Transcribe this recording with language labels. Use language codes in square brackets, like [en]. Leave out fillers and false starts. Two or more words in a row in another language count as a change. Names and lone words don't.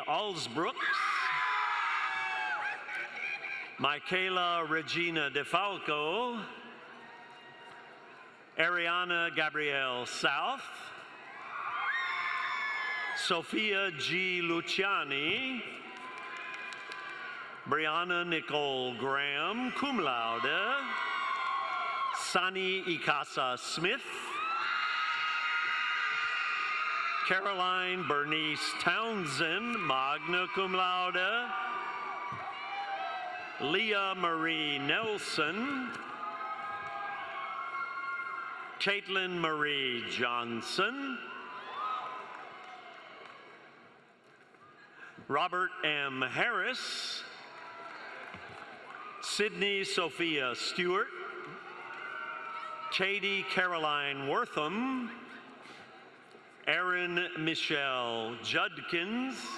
[en] Alsbrooks, Michaela Regina DeFalco, Ariana Gabrielle South, Sophia G. Luciani, Brianna Nicole Graham, [la] cum laude, [en] Sani Ikasa Smith, Caroline Bernice Townsend, [la] magna cum laude, [en] Leah Marie Nelson, Caitlin Marie Johnson, Robert M. Harris, Sydney Sophia Stewart, Katie Caroline Wortham, Erin Michelle Judkins,